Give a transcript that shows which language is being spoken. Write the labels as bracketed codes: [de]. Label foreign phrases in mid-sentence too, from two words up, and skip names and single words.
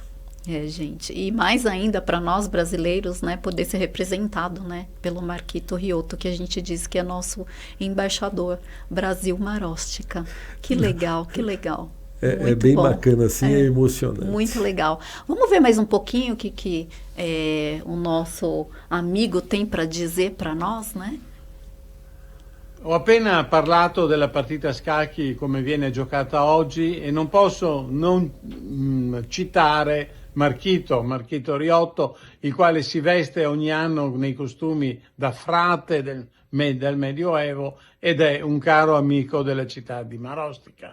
[pt] Gente, e mais ainda para nós brasileiros, né, poder ser representado, né, pelo Marquito Riotto, que a gente diz que é nosso embaixador Brasil Maróstica. Que legal, que legal. É bem bom. Bacana, assim, é emocionante. Muito legal. Vamos ver mais um pouquinho o que o nosso amigo tem para dizer para nós, né? [it] Ho appena parlato della partita a scacchi come viene giocata oggi e non posso non citare Marquito Riotto, il quale si veste ogni anno nei costumi da frate del Medioevo ed è un caro amico della città di Marostica.